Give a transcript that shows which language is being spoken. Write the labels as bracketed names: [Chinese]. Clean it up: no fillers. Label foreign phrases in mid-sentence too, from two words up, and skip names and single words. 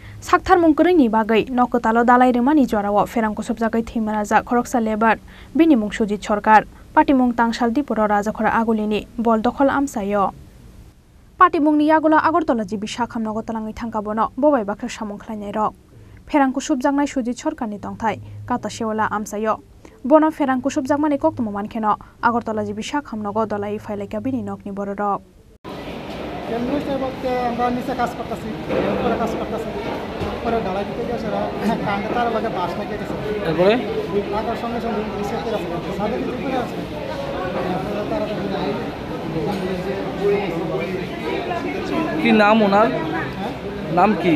[Kok Borok] Saktarmung ni bagai nokotalo dalai remani jwarawo ferangko sobjagai thimaraja khoroksa lebar bini mung Sujit Sarkar patimung tangsal diporo rajakhora agulini bol dokhol amsayo patimungni yagola Agartala jibi sakham nogotalangi thangkabono bobai bakra samung khlainai rok ferangko sobjaknai Sujit Sarkarni tongthai kata sewala amsayo bono ferangko sobjakmani koktmo mankheno Agartala jibi sakham nogo dalai phaileka bini nokni bororok [Bangla] আমরা নিচে কাজ করতেছি উপরে কাজ করতেছি উপরে ঢালাই দিতে গিয়ে সেটা কান্ডে তার লাগে বাস লেগে গেছে তারপরে লাগার সঙ্গে সঙ্গে নিচে করে আছে সাথে কিছু করে আছে কি নাম ওনার নাম কি